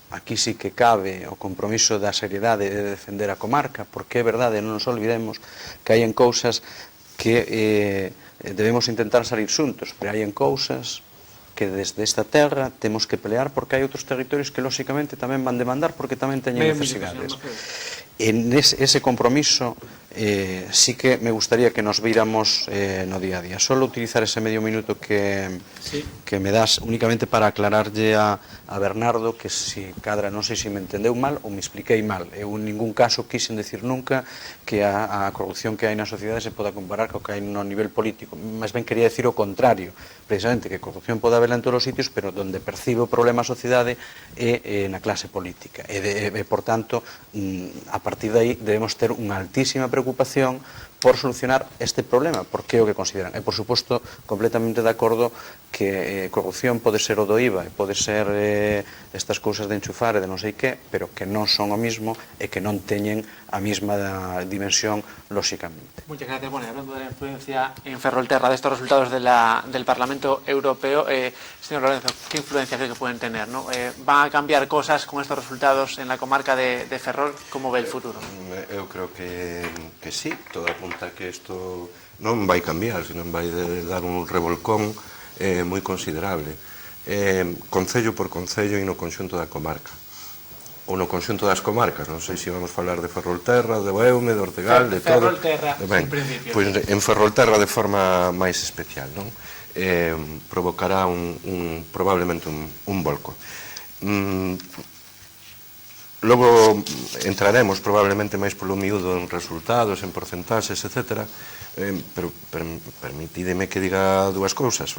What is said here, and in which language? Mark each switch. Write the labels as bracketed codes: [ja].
[gl] aquí sí que cabe o compromiso da seriedade de defender a comarca, porque é verdade, non nos olvidemos que hai en cousas que debemos intentar salir xuntos, pero hai en cousas que desde esta terra temos que pelear porque hai outros territorios que lóxicamente tamén van demandar porque tamén teñen necesidades. [es] En ese compromiso sí que me gustaría que nos víramos [gl] no día a día. Solo utilizar ese medio minuto que me das únicamente para aclararlle a Bernardo que si cadra, non sei se me entendeu mal ou me expliquei mal. Eu en ningún caso quixen decir nunca que a corrupción que hai na sociedade se poda comparar co que hai no nivel político. Máis ben quería decir o contrario, precisamente que corrupción pode haberla en todos os sitios, pero donde percibe o problema a sociedade é na clase política. E por tanto, a partir de aí debemos ter unha altísima preocupación por solucionar este problema, porque é o que consideran. E, por suposto, completamente de acordo que corrupción pode ser o do IVA e pode ser estas cousas de enchufar e de non sei que, pero que non son o mismo e que non teñen a mesma dimensión, lóxicamente. [es] Muchas gracias. Bueno, hablando de la influencia en Ferrolterra de estos resultados del Parlamento Europeo, señor Lorenzo, ¿qué influencia cree que pueden tener, ¿no? ¿Van a cambiar cosas con estos resultados en la comarca de Ferrol? ¿Cómo ve el futuro? [gl] Eu creo que sí, todo apunta que isto non vai cambiar, senón vai dar un revolcón moi considerable, concello por concello e no conxunto da comarca, ou no conxunto das comarcas. Non sei se vamos falar de Ferrolterra, de Beume, de Ortegal, de todo. Ferrolterra, en principio. Pois en Ferrolterra de forma máis especial, non? Provocará probablemente un volco. Logo entraremos probablemente máis polo miúdo en resultados, en porcentaxes, etc. Pero permitídeme que diga dúas cousas.